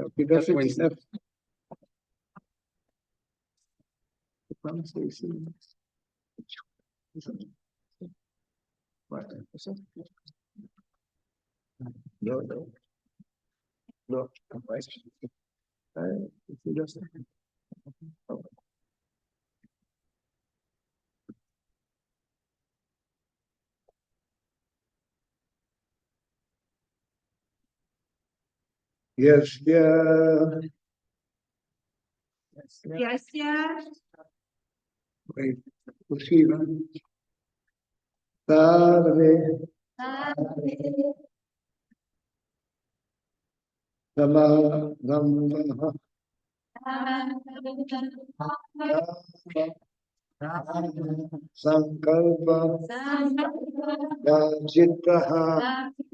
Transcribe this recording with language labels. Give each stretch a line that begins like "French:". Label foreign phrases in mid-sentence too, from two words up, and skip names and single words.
French: Ok, verset 19. C'est ici. Ouais, c'est ça. Non, non. Non, ouais. C'est là, ça.
English: Yes, yeah. Yes, yeah.
French: Oui, poursuivre.
Sanskrit: Sarve Samarambha Sankalpa Yajitaha